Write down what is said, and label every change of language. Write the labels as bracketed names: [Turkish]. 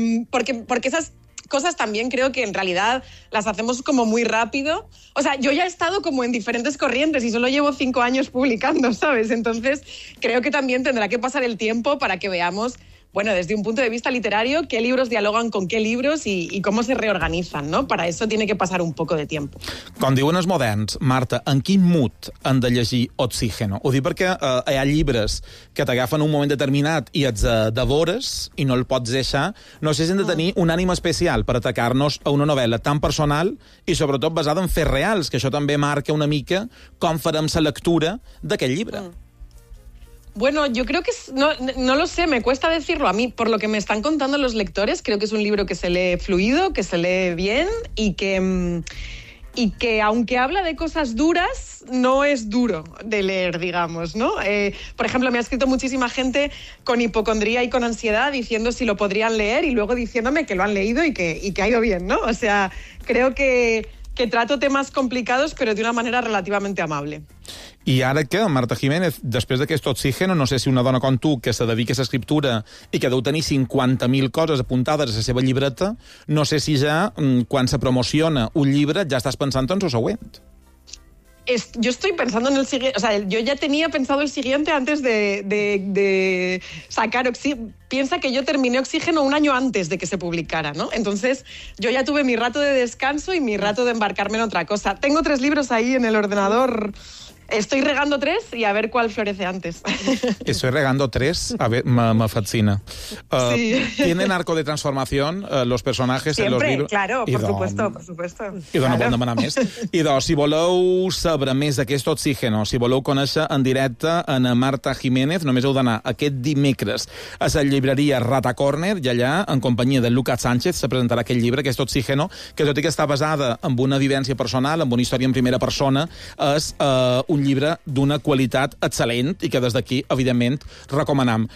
[Spanish] Porque esas cosas también creo que en realidad las hacemos como muy rápido. O sea, yo ya he estado como en diferentes corrientes y solo llevo 5 años publicando, ¿sabes? Entonces creo que también tendrá que pasar el tiempo para que veamos, bueno, desde un punto de vista literario, qué libros dialogan con qué libros y cómo se reorganizan, ¿no? Para eso tiene que pasar un poco de tiempo. [Catalan] Com diuen els moderns, Marta, en quin mood han de llegir Oxígeno? Ho dic perquè hi ha llibres que t'agafen un moment determinat i et devores i no el pots deixar. No sé si hem de tenir un ànim especial per atacar-nos a una novel·la tan personal i sobretot basada en fets reals, que això també marca una mica com farem la lectura d'aquest llibre. [Spanish] Bueno, yo creo que, no lo sé, me cuesta decirlo a mí. Por lo que me están contando los lectores, creo que es un libro que se lee fluido, que se lee bien y que aunque habla de cosas duras, no es duro de leer, digamos, ¿no? Por ejemplo, me ha escrito muchísima gente con hipocondría y con ansiedad diciendo si lo podrían leer y luego diciéndome que lo han leído y que ha ido bien, ¿no? O sea, creo que trato temas complicados, pero de una manera relativamente amable. [Catalan] I ara que, Marta Jiménez, després d'aquest Oxígeno, no sé si una dona com tu, que se dedica a l'escriptura i que deu tenir 50.000 coses apuntades a la seva llibreta, no sé si ja, quan se promociona un llibre, ja estàs pensant en el següent. [Spanish] Yo estoy pensando en el siguiente, o sea, yo ya tenía pensado el siguiente antes de sacar Oxígeno. Piensa que yo terminé Oxígeno un año antes de que se publicara, ¿no? Entonces, yo ya tuve mi rato de descanso y mi rato de embarcarme en otra cosa. Tengo 3 libros ahí en el ordenador. Estoy regando 3 y a ver cuál florece antes. Estoy regando 3, a ver, me fascina. Sí. ¿Tienen arco de transformación los personajes siempre, en los libros? Claro, por supuesto. [Catalan] Idò, no vol demanar més. Idò, si voleu saber més d'aquest Oxígeno, si voleu conèixer en directe en Marta Jiménez, només heu d'anar aquest dimecres a la llibreria Rata Corner i allà, en companyia de Lucas Sánchez, se presentarà aquest llibre, aquest Oxígeno, que tot i que està basada en una vivència personal, en una història en primera persona, és un llibre d'una qualitat excel·lent i que des d'aquí, evidentment, recomanam.